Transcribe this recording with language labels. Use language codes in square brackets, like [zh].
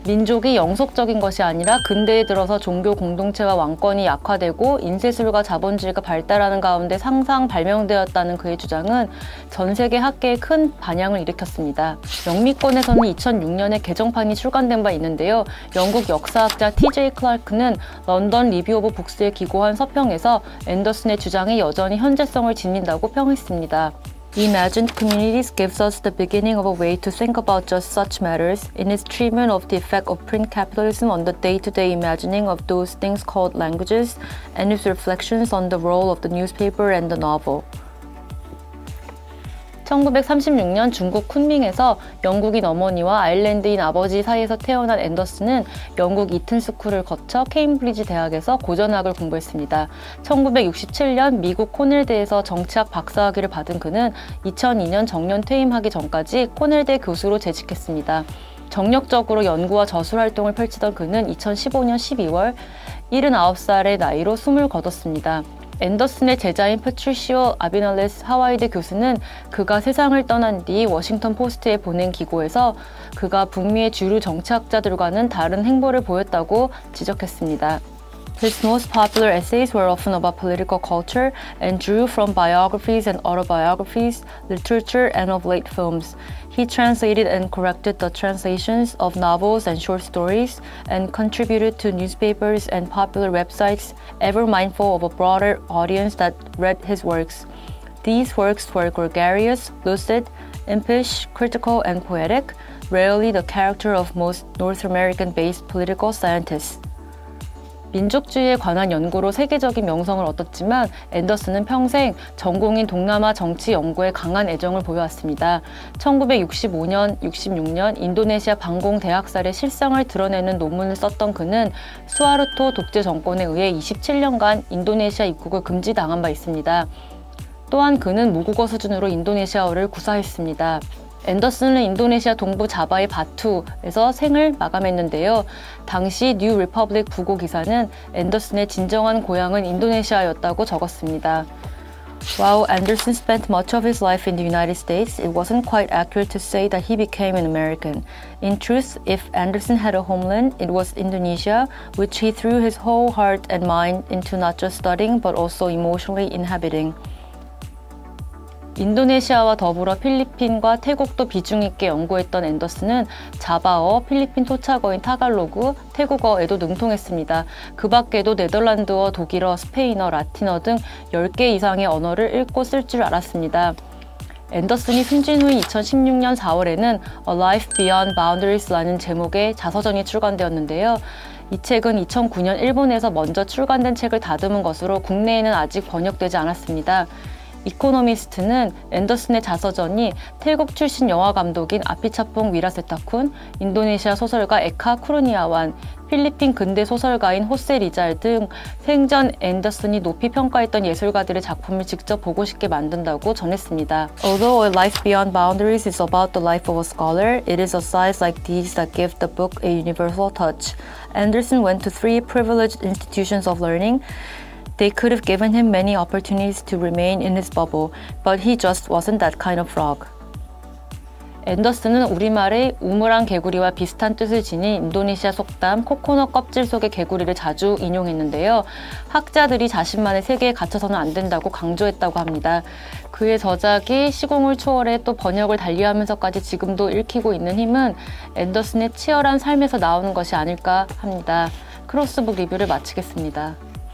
[ko] 민족이 영속적인 것이 아니라 근대에 들어서 종교 공동체와 왕권이 약화되고 인쇄술과 자본주의가 발달하는 가운데 발명되었다는 그의 주장은 전 세계 학계에 큰 반향을 일으켰습니다. 영미권에서는 2006년에 개정판이 출간된 바 있는데요. 영국 역사학자 TJ 클라크는 런던 리뷰 오브 북스에 기고한 서평에서 앤더슨의 주장이 여전히 현재성을 지닌다고 평했습니다. [en] Imagined Communities gives us the beginning of a way to think about just such matters in its treatment of the effect of print capitalism on the day-to-day imagining of those things called languages and its reflections on the role of the newspaper and the novel. [ko] 1936년 중국 쿤밍에서 영국인 어머니와 아일랜드인 아버지 사이에서 태어난 앤더슨은 영국 이튼 스쿨을 거쳐 케임브리지 대학에서 고전학을 공부했습니다. 1967년 미국 코넬대에서 정치학 박사학위를 받은 그는 2002년 정년 퇴임하기 전까지 코넬대 교수로 재직했습니다. 정력적으로 연구와 저술 활동을 펼치던 그는 2015년 12월 79살의 나이로 숨을 거뒀습니다. 앤더슨의 제자인 패트리시오 아비날레스 하와이드 교수는 그가 세상을 떠난 뒤 워싱턴 포스트에 보낸 기고에서 그가 북미의 주류 정치학자들과는 다른 행보를 보였다고 지적했습니다. [en] His most popular essays were often about political culture and drew from biographies and autobiographies, literature, and of late films. He translated and corrected the translations of novels and short stories and contributed to newspapers and popular websites, ever mindful of a broader audience that read his works. These works were gregarious, lucid, impish, critical, and poetic, rarely the character of most North American-based political scientists. [ko] 민족주의에 관한 연구로 세계적인 명성을 얻었지만 앤더슨은 평생 전공인 동남아 정치 연구에 강한 애정을 보여왔습니다. 1965년, 66년 인도네시아 반공 대학살의 실상을 드러내는 논문을 썼던 그는 수하르토 독재 정권에 의해 27년간 인도네시아 입국을 금지당한 바 있습니다. 또한 그는 모국어 수준으로 인도네시아어를 구사했습니다. 앤더슨은 인도네시아 동부 자바의 바투에서 생을 마감했는데요. 당시 뉴 리퍼블릭 부고 기사는 앤더슨의 진정한 고향은 인도네시아였다고 적었습니다. [en] While Anderson spent much of his life in the United States, it wasn't quite accurate to say that he became an American. In truth, if Anderson had a homeland, it was Indonesia, which he threw his whole heart and mind into not just studying but also emotionally inhabiting. [ko] 인도네시아와 더불어 필리핀과 태국도 비중 있게 연구했던 앤더슨은 자바어, 필리핀 토착어인 타갈로그, 태국어에도 능통했습니다. 그 밖에도 네덜란드어, 독일어, 스페인어, 라틴어 등 10개 이상의 언어를 읽고 쓸 줄 알았습니다. 앤더슨이 숨진 후 2016년 4월에는 A Life Beyond Boundaries라는 제목의 자서전이 출간되었는데요. 이 책은 2009년 일본에서 먼저 출간된 책을 다듬은 것으로 국내에는 아직 번역되지 않았습니다. 이코노미스트는 앤더슨의 자서전이 태국 출신 영화 감독인 아피차퐁 위라세타쿤, 인도네시아 소설가 에카 쿠르니아완, 필리핀 근대 소설가인 호세 리잘 등 생전 앤더슨이 높이 평가했던 예술가들의 작품을 직접 보고 싶게 만든다고 전했습니다. [en] Although A Life Beyond Boundaries is about the life of a scholar, it is a size like these that give the book a universal touch. Anderson went to 3 privileged institutions of learning. They could have given him many opportunities to remain in his bubble, but he just wasn't that kind of frog. [ko] 앤더슨은 우리말의 우물안 개구리와 비슷한 뜻을 지닌 인도네시아 속담 코코넛 껍질 속의 개구리를 자주 인용했는데요. 학자들이 자신만의 세계에 갇혀서는 안 된다고 강조했다고 합니다. 그의 저작이 시공을 초월해 또 번역을 달리하면서까지 지금도 읽히고 있는 힘은 앤더슨의 치열한 삶에서 나오는 것이 아닐까 합니다. 크로스북 리뷰를 마치겠습니다.